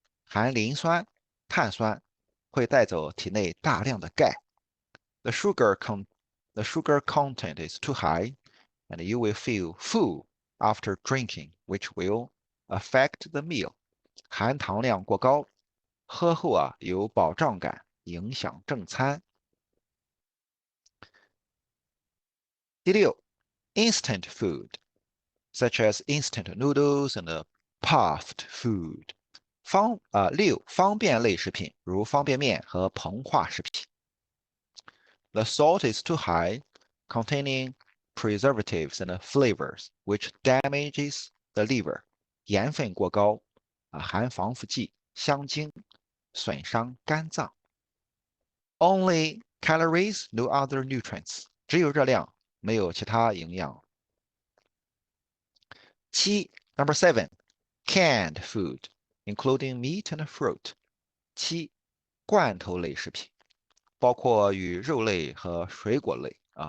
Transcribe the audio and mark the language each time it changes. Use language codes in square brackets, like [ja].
[zh] 含磷酸、碳酸，会带走体内大量的钙。 [en] The sugar content is too high, and you will feel full after drinking, which will affect the meal. [zh] 含糖量过高，喝后有饱胀感，影响正餐。第六 [en] instant food, such as instant noodles and puffed food. [zh] 6. 方便类食品，如方便面和膨化食品。 [en] The salt is too high, containing preservatives and flavors, which damages the liver. [zh] 盐分过高，含防腐剂、香精，损伤肝脏。 [en] Only calories, no other nutrients. [zh] 只有热量，没有其他营养。 [en] Number 7, canned food, including meat and fruit. [zh] 7. 罐头类食品，包括肉类和水果类。